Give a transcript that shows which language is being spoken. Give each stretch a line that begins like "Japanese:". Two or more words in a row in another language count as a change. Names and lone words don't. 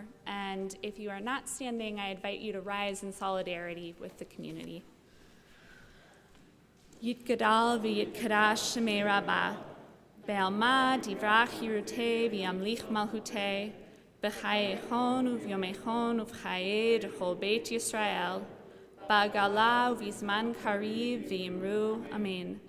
English: And if you are not standing, I invite you to rise in solidarity with the community.
Aramaic: Yitgadal v'yitkadash shemei Rabbi, be'alma divrach yirutei v'yamlich malchutei, b'chayechon u'v'yomechon u'v'chayei d'chol beit Yisrael, ba'gala u'v'zman kariv v'yimru, amen.